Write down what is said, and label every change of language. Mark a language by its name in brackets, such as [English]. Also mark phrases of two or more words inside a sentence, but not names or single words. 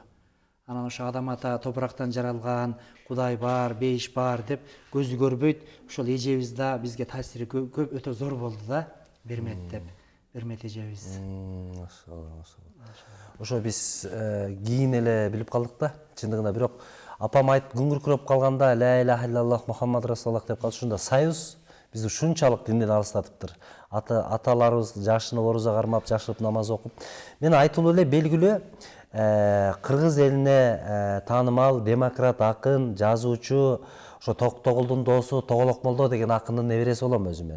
[Kyrgyz] Анан ошо адам ата топурактан жаралган, Кудай бар, бейиш бар деп көзү көрбөйт. Ошол эжебиз да бизге таасири көп өтө зор болду да, Бермет деп. Бермет эжебиз. Ошо биз кийин эле билип калдык да, чындыгында. Бирок апам айтып күңүркүрөп калганда [Arabic] لا إله إلا الله محمد رسول الله [Kyrgyz] деп калды. Ушунда союз бизди ушунчалык динден алыстатыптыр. Аталарыбыз жашынып оруза кармап, жашырып намаз окуп. Мен айтылуу эле белгилүү кыргыз элине таанымал демократ акын, жазуучу, ошо Токтогулдун доосу Тоголок молдо деген акындын небереси болом өзүм мен.